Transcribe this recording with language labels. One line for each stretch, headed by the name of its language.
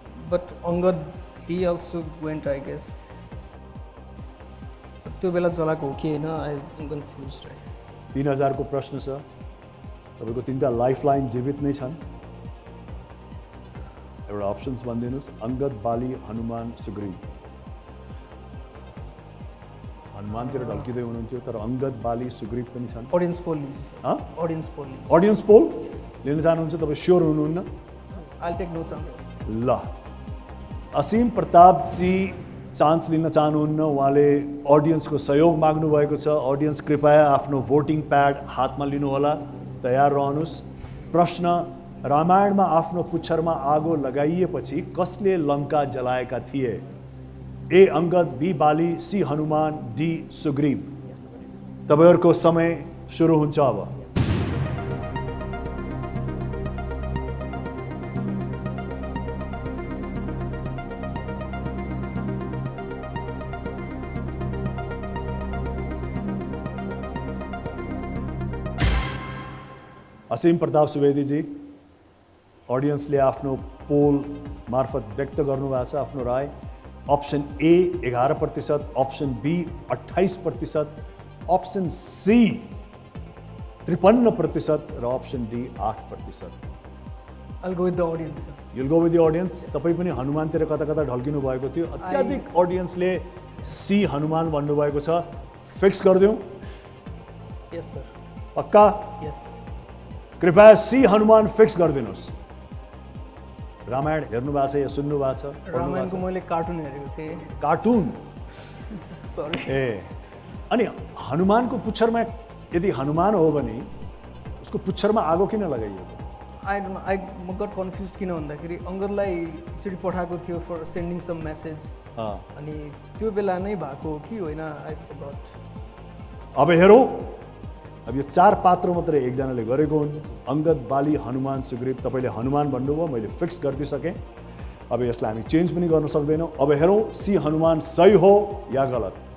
English: But Angad, he also went, I guess.
Nepali: त्यो बेला जलाएको हो कि हैन?
English: I'm confused.
Nepali: 3000 को प्रश्न छ. तपाईको 3टा लाइफलाइन जीवित नै छन्. एउटा अप्सन्स भनिदिनुस्. अंगद, बाली, हनुमान, सुग्रीव. हनुमानतिर ढल्किँदै हुनुहुन्थ्यो तर अंगद, बाली, सुग्रीव पनि छन्. ऑडियन्स पोल लिन्छु सर. ऑडियन्स पोल लिन्छु. ऑडियन्स पोल लिन चाहनुहुन्छ? तपाईँ स्योर हुनुहुन्न?
English: I'll take no chances.
Nepali: ल, असीम प्रताप जी चान्स लिन चाहनुहुन्न. उहाँले अडियन्सको सहयोग माग्नु भएको छ. अडियन्स कृपया आफ्नो भोटिङ प्याड हातमा लिनुहोला. तयार रहनुहोस्. प्रश्न: रामायणमा आफ्नो पुच्छरमा आगो लगाइएपछि कसले लङ्का जलाएका थिए? ए अंगद, बी बाली, सी हनुमान, डी सुग्रीव. तपाईहरुको समय सुरु हुन्छ अब. असीम प्रताप सुवेदी जी, ऑडियन्सले आफ्नो पोल मार्फत व्यक्त गर्नुभएको छ आफ्नो राय. Option A 11%, option be 28%, option C 53% र option D 8%.
English: I'll go with the audience sir. You'll go with the audience.
Nepali: तपाई पनि हनुमानतिर कता कता ढल्किनु भएको थियो. अत्याधिक ऑडियन्सले सी हनुमान भन्नु भएको छ. फिक्स गरिदिउँ?
English: Yes sir.
Nepali: पक्का?
English: Yes.
Nepali: कृपया सी हनुमान फिक्स गरिदिनुहोस्. रामायण हेर्नु भएको छ या सुन्नु भएको छ? रामायणको मैले कार्टुन हेरेको थिएँ. कार्टुन? सरी. ए, अनि हनुमानको पुच्छरमा यदि हनुमान हो भने उसको पुच्छरमा आगो किन लगाइएको?
English: I don't know. I got confused
Nepali: किन भन्दाखेरि अंगदलाई एकचोटि पठाएको थियो
English: For sending some message.
Nepali: अनि त्यो बेला नै भएको हो कि होइन?
English: I forgot.
Nepali: अब हेरौँ अब यो 4 पात्र मात्रै एकजनाले गरेको हुन्। अङ्गद, बाली, हनुमान, सुग्रीव। तपाईँले हनुमान भन्नुभयो, मैले फिक्स गरिदिइसकेँ। अब यसलाई हामी चेन्ज पनि गर्न सक्दैनौँ। अब हेरौँ सी हनुमान सही हो या गलत।